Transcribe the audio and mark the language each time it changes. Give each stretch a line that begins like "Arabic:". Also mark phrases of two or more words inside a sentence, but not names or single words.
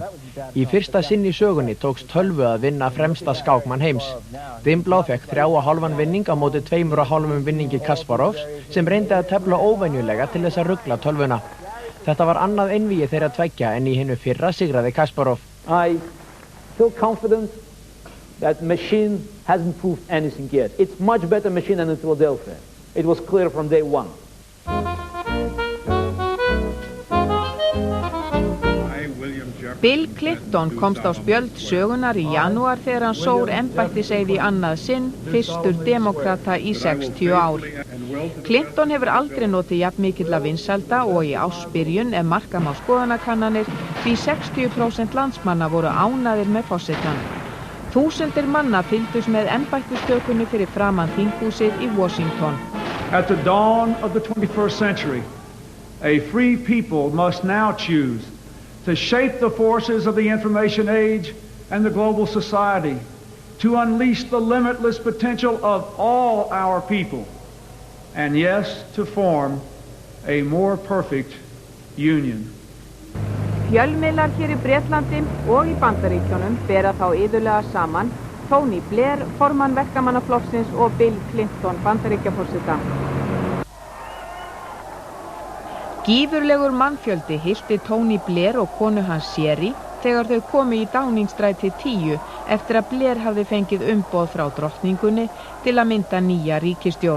Icelandic: Í fyrsta sinn í sögunni tókst tölvu að vinna fremsta skákmann heims. Dimblá fekk 3,5 vinning á móti 2,5 vinningi Kasparovs sem reyndi að tefla óvenjulega til þess að rugla tölvuna. Þetta var annað einvígi þeirra tveggja en í hinu fyrra sigraði Kasparov.
English: I feel confident that machine hasn't proved anything yet. It's much better machine than in Philadelphia. It was clear from day one.
Icelandic: Bill Clinton komst á spjöld sögunar í janúar þegar hann sór embættiseið í annað sinn, fyrstur demókrata í 60 ár. Clinton hefur aldrei notið jafn mikilla vinsælda og í ársbyrjun marka má skoðanakannanir því 60% landsmanna voru ánægðir með forsetann. Þúsundir manna fylgdust með embættistökunni fyrir framan þinghúsið í Washington.
English: At the dawn of the 21st century, a free people must now choose to shape the forces of the information age and the global society, to unleash the limitless potential of all our people, and yes, to form a more perfect union.
Icelandic: Fjölmiðlar hér í Bretlandi og í Bandaríkjunum bera þá iðulega saman Tony Blair, formann verkamannaflokksins og Bill Clinton, Bandaríkjaforseta. Gífurlegur mannfjöldi hylti Tony Blair og konu hans Sherry þegar þau komu í Downingstræti 10 eftir að Blair hafði fengið umboð frá drottningunni til að mynda nýja ríkisstjórn.